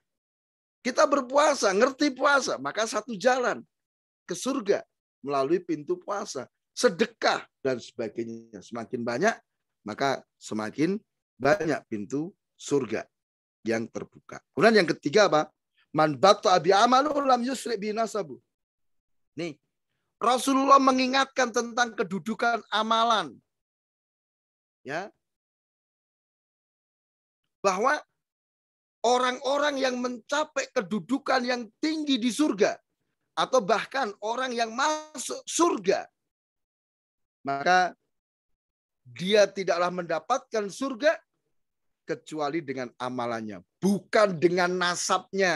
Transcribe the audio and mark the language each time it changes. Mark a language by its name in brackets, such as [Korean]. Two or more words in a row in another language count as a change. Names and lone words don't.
[Indonesian] Kita berpuasa, ngerti puasa, maka satu jalan ke surga melalui pintu puasa. Sedekah dan sebagainya. Semakin banyak, maka semakin banyak pintu surga yang terbuka. Kemudian yang ketiga apa? [Arabic] من بطأ به عمله لم يسرع به نسبه. [Indonesian] Nih, Rasulullah mengingatkan tentang kedudukan amalan. Ya. Bahwa orang-orang yang mencapai kedudukan yang tinggi di surga atau bahkan orang yang masuk surga, maka dia tidaklah mendapatkan surga kecuali dengan amalannya, bukan dengan nasabnya.